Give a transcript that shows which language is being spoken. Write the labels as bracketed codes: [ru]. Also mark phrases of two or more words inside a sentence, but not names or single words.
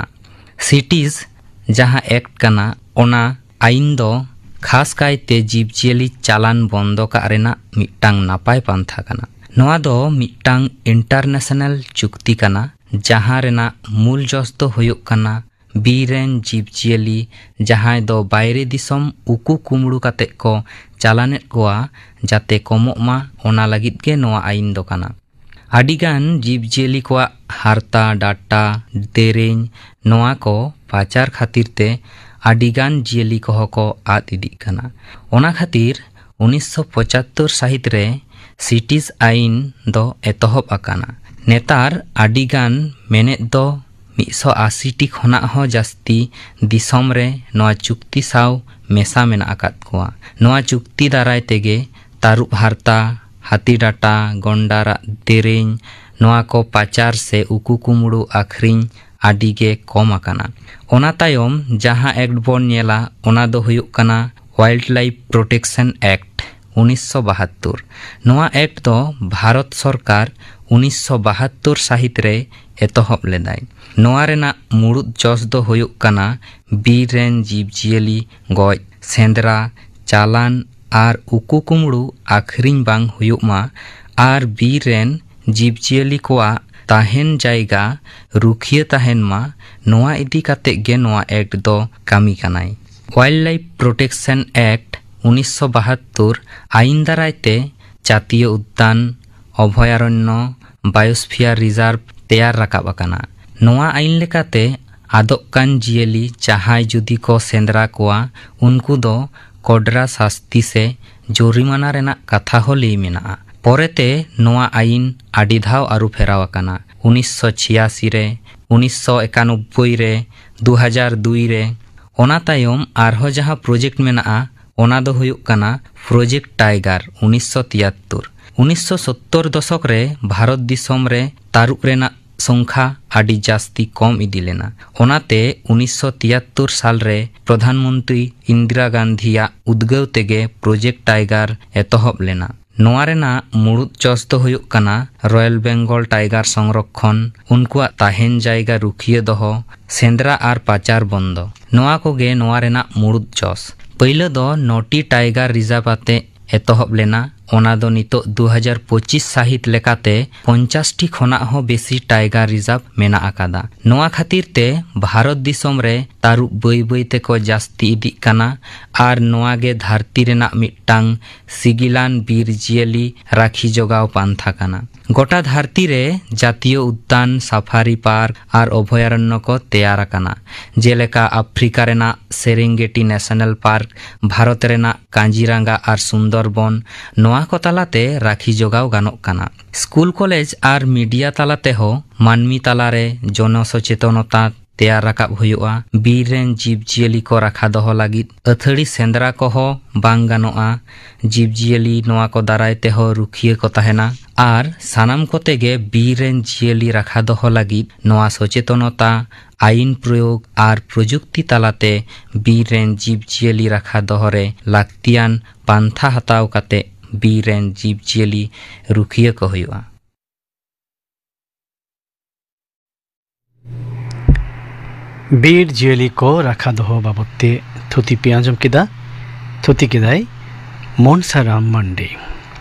[sat] सिटीज जहां एक्ट काना ओना आईन दो खास कायते जीवजियाली चालान बंदो का रेना मिदटांग नापाय पांथा काना। नोआ दो मिदटांग इंटरनेशनल चुक्ति काना जहां रेना मूल जस दो हुयुग काना बीर रेन जीवजियाली जहां दो बायरे दिसोम उकू कुमड़ू काते को चालानेत कोआ जाते कमोग मा ओना लागिद गे नोआ आईन दो काना। आडिगान जीवजियाली कोआ हारता डाटा देरें नोआ को पाचार खातिर ते आडिगान जियाली को आद इदिग काना। ओना खातिर 1975 साहित रे सिटीज आईन दो एतहब आकाना। नेतार आडिगान मेनेद दो 180 टी खोना हो जास्ती दिसोम रे नोआ चुक्ति साव मेसा मेना आकाद कोआ। नोआ चुक्ति दाराय तेगे तारुब हारता हाथी डाटा गंडारा देरें नोआ को पाचार से उकू कुमड़ू आखरिन आडिगे कम आकाना। ओना तायम जहां एक्ट बोन नेला ओना दो हुयुग काना वाइल्ड लाइफ प्रोटेक्शन एक्ट 1972 नोआ एक्ट दो भारत सरकार 1972 साहित रे एतहब लेदाय। नोआ रेना मुड़ुद जस दो हुयुक काना बीर रेन जीव जियली गoj सेंद्रा चालान आर उकु कुमड़ू आखरिन बांग हुयुक मा आर बीर रेन जीव जियली कोआ ताहेन जायगा रुखिया ताहेन मा नोआ इदी काते गे नोआ एक्ट दो कामी कानाय। वाइल्ड लाइफ प्रोटेक्शन एक्ट 1972 आईन दारायते जातीय उद्यान अभयारण्य [en] Biosphere Reserve [sat] तैयार राकाब आकाना। नोआ आईन लेकाते आदोक कान जियली जहाय जुदी को सेंद्रा कोआ उनको दो कोडरा शास्ति से जोरिमाना रेना कथा हो लई मेनाआ। परेते नोआ आईन आडी धाव आरु फेराव आकाना 1986 रे 1991 रे 2002 रे। ओना तायम आरहो जहां प्रोजेक्ट मेनाआ ओना दो हुयुक काना प्रोजेक्ट टाइगर 1973। 1970 दशक रे भारत दिसम रे तारुक रेना संख्या आडी जास्ती कम इदी लेना। ओनाते 1973 साल रे प्रधानमंत्री इंदिरा गांधीया उद्गव तेगे प्रोजेक्ट टाइगर एतहब लेना। नोआ रेना मुड़ुद जस दो हुयुक काना [en] Royal Bengal Tiger [sat] संरक्षण उनकुआ ताहेन जायगा रुखिया दोहो सेंद्रा आर पाचार बंद नोआ कोगे नोआ रेना मुड़ुद जस। पहले दो नोटी [en] tiger reserve [sat] आते एतहब लेना। ओना दो नितो 2025 साहित लेकाते 50 टी खना हो बेसी [en] tiger reserve [sat] मेना आकादा। नोआ खातिर ते भारत दिसम रे तारुक बई बई ते को जास्ती इदी काना आर नोआ गे धरती रेना मिट्टांग सिगिलान बीर जियली राखी जोगाव पांथा काना। गोटा धरती रे जातीय उद्यान [en] safari park [sat] आर अभयारण्य को तैयार आकाना। जेलेका अफ्रीका रेना सेरेंगेटी नेशनल पार्क भारत रेना कांजीरांगा आर सुंदरबन नोआ को तालाते राखी जोगाव गानोक काना। [en] school college [sat] आर मीडिया तालाते हो मानमी तालारे जन सचेतनता तैयार राकाब हुयुआ। बीर रेन जीव जियली को राखा दोहो लागिद अथड़ी सेंद्रा को हो बांग गानोआ। जीव जियली नोआ को दाराय ते हो रुखिया को ताहेना आर सानाम कोते गे बीर रेन जियली राखा दोहो लागिद नोआ सचेतनता आईन प्रयोग आर प्रजुक्ति तालाते बीर रेन जीव जियली राखा दोहरे लाक्तियान पांथा हताव काते बीर रेन जीव जियली रुखिया को हुयुआ। बीर जियली को राखा दोहो बाबते थुती पे आंजम किदा थुती किदाय मोनसाराम मंडी।